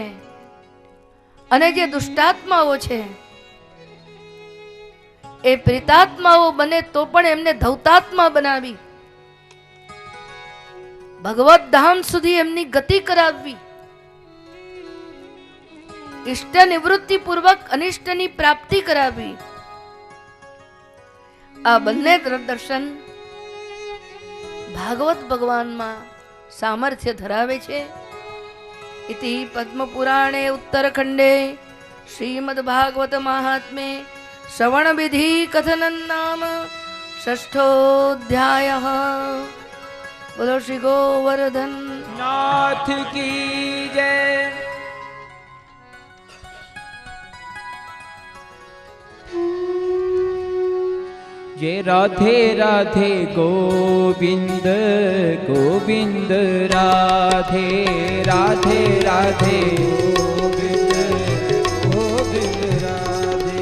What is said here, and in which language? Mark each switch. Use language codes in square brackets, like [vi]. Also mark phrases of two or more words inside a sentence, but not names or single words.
[gu] અને જે દુષ્ટાત્માઓ છે એ પ્રેતાત્માઓ બને તો પણ એમને ધૌતાત્મા બનાવી ભગવત ધામ સુધી એમની ગતિ કરાવવી, ઇષ્ટ નિવૃત્તિ પૂર્વક અનિષ્ટની પ્રાપ્તિ કરાવવી, આ બંને દર્શન ભાગવત ભગવાનમાં સામર્થ્ય ધરાવે છે। [sa] इति पद्म पुराणे उत्तरखंडे श्रीमद् भागवत महात्म्ये श्रवण विधि कथनन नाम षष्ठोऽध्यायः। [hi] बोलो श्री गोवर्धन नाथ की जय। जय राधे राधे गोविंद गोविंद राधे राधे राधे गोविंद गोविंद राधे।